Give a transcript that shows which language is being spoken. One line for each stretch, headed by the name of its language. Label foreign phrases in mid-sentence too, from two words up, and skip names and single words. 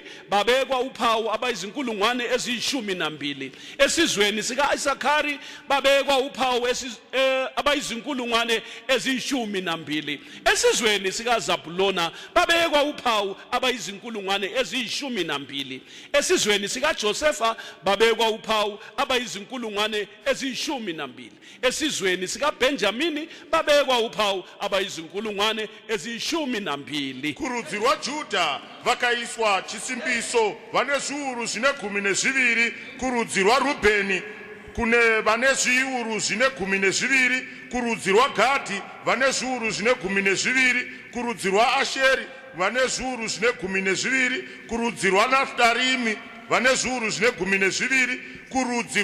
North Ndebele: babekwa uphawu abayizinkulungwane eziyishumi-12 esizweni sikaIsakhari babekwa uphawu abayizinkulungwane eziyishumi-12 esizweni sikaZabulona babekwa uphawu abayizinkulungwane eziyishumi-12 esizweni sikaJosefa babekwa uphawu abayizinkulungwane eziyishumi-12 esizweni sikaBenjamini babekwa uphawu abayizinkulungwane eziyishumi-12
Shona: kurudzi rwaJudha vakaiswa chisimbiso vane zviuru zvine 12 kurudzi rwaRubheni kune vane zviuru zvine 12 kurudzi rwaGadhi vane zviuru zvine 12 kurudzi rwaAsheri vane zviuru zvine 12 kurudzi rwaNaftarimi vane zviuru zvine 12 kurudzi